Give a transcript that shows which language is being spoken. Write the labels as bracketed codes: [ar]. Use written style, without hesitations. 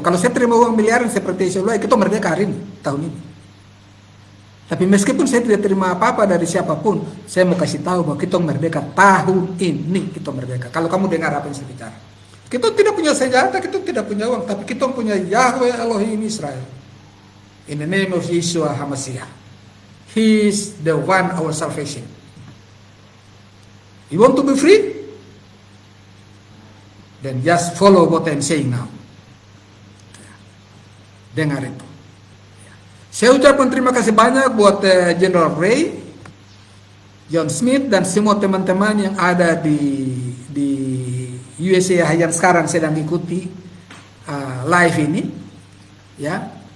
[id] Kalau saya terima uang miliaran seperti itu, kita merdeka hari ini, tahun ini. Tapi meskipun saya tidak terima apa-apa dari siapapun, saya mau kasih tahu bahwa kita merdeka tahun ini, kita merdeka. Kalau kamu dengar apa yang saya bicara. Kita tidak punya senjata, kita tidak punya uang, tapi kita punya Yahweh Elohim Israel. [en] In the name of Yeshua HaMashiach. He is the one our salvation. You want to be free? Then just follow what I'm saying now. [id] Dengar itu. Saya ucapkan terima kasih banyak buat General Ray, John Smith, dan semua teman-teman yang ada di USA yang sekarang sedang ikuti live ini, ya.